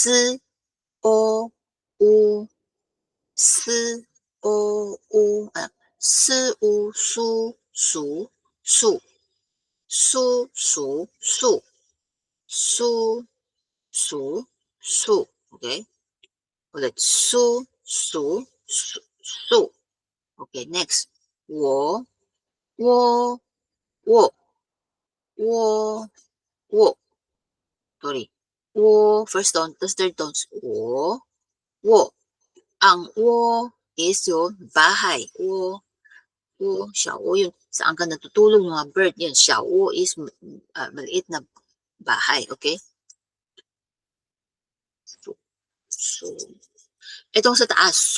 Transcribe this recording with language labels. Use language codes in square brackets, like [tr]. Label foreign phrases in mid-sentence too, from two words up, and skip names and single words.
[zh] S-O-U. S-O-U. S-U. Su. Su. Su. Su. Su. Su. Su. Su. Su. Okay? Ulit. Su. Su. Su. Su. [en] Okay, next. [zh] Wo. Wo. Wo. Wo. Wo. Sorry. Wo. [en] First tone. Tapos third tones. [zh] Wo. Wo. [tl] Ang wo is yung bahay. [zh] Wo. Wo. Xiao. Yun. [tl] Saan ka natutulog mga bird. Yan. Xiao is maliit na bahay. Okay? So, itong sa taas.